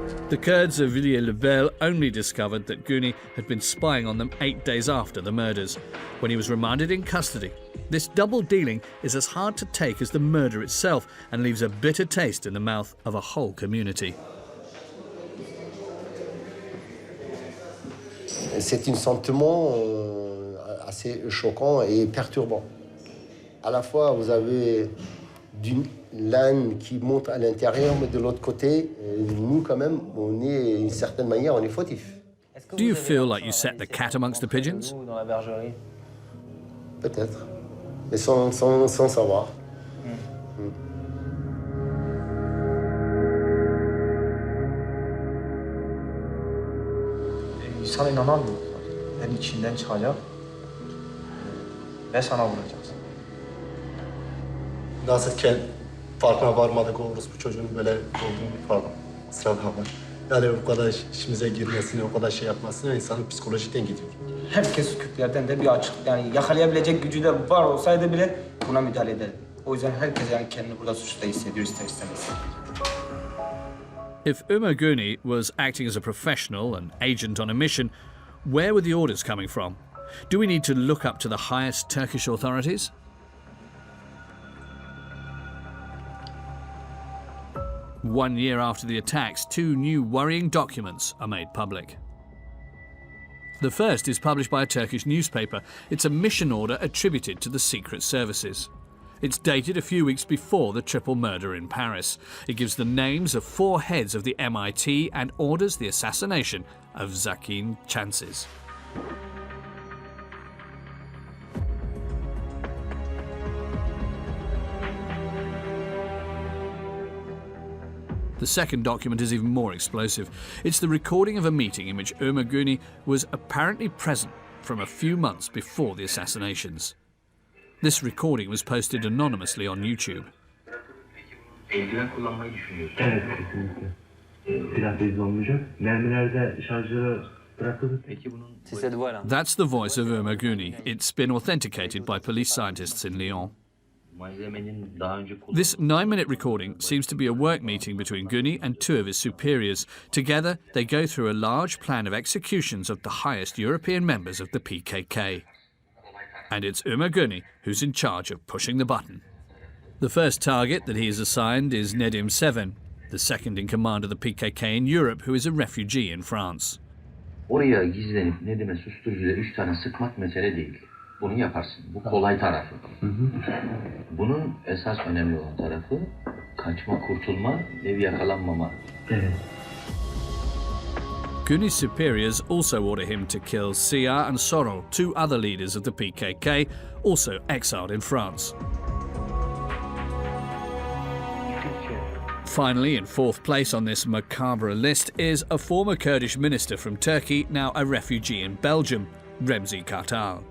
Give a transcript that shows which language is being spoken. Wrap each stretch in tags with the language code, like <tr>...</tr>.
<en>The Kurds of Villiers-le-Bel only discovered that Guney had been spying on them 8 days after the murders, when he was remanded in custody. This double dealing is as hard to take as the murder itself and leaves a bitter taste in the mouth of a whole community.</en> <fr>C'est un sentiment assez choquant et perturbant. À la fois, vous avez d'une l'âne qui monte à l'intérieur, mais de l'autre côté, nous, quand même, on est, d'une certaine manière, on est fautif.</fr> <en>Do you feel like you set the cat amongst the pigeons?</en> <fr>Peut-être, mais sans savoir.</fr> <tr>Sana inanamıyorum. Ben içinden çıkacak ve sana vuracaksın. Nasılken farkına varmadık o orospu çocuğun böyle olduğunu, pardon, ısrar bakma. Yani o kadar işimize girmesine, o kadar şey yapmasına insanın psikolojiden gidiyor. Herkes Kürtlerden de bir açık, yani yakalayabilecek gücü de var olsaydı bile buna müdahale ederdi. O yüzden herkes yani kendini burada suçlu hissediyor ister istemez.</tr> <en>If Omer Guney was acting as a professional, an agent on a mission, where were the orders coming from? Do we need to look up to the highest Turkish authorities? One year after the attacks, two new worrying documents are made public. The first is published by a Turkish newspaper. It's a mission order attributed to the secret services. It's dated a few weeks before the triple murder in Paris. It gives the names of 4 heads of the MIT and orders the assassination of Sakine Cansiz. The second document is even more explosive. It's the recording of a meeting in which Omer Guney was apparently present from a few months before the assassinations. This recording was posted anonymously on YouTube.</en> <tr>Eldiven kullanmayı düşünüyorsun. Evet, kesinlikle. Silah bezli olmayacak. Mermilerde şarjörü bırakılır. Peki bunun...</tr> <en>That's the voice of Omer Guney. It's been authenticated by police scientists in Lyon. This 9-minute recording seems to be a work meeting between Guney and 2 of his superiors. Together, they go through a large plan of executions of the highest European members of the PKK. And it's Omer Guney who's in charge of pushing the button. The first target that he is assigned is Nedim Seven, the second in command of the PKK in Europe, who is a refugee in France.</en> <tr>Oraya gizlenip Nedim'e susturucuyla 3 tane sıkmak mesele değil. Bunu yaparsın. Bu kolay tarafı. Bunun esas önemli olan tarafı kaçma, kurtulma ve yakalanmama. Evet.</tr> <en>Guney's superiors also order him to kill Sia and Sorol, 2 other leaders of the PKK, also exiled in France. Finally, in 4th place on this macabre list is a former Kurdish minister from Turkey, now a refugee in Belgium, Remzi Kartal.</en>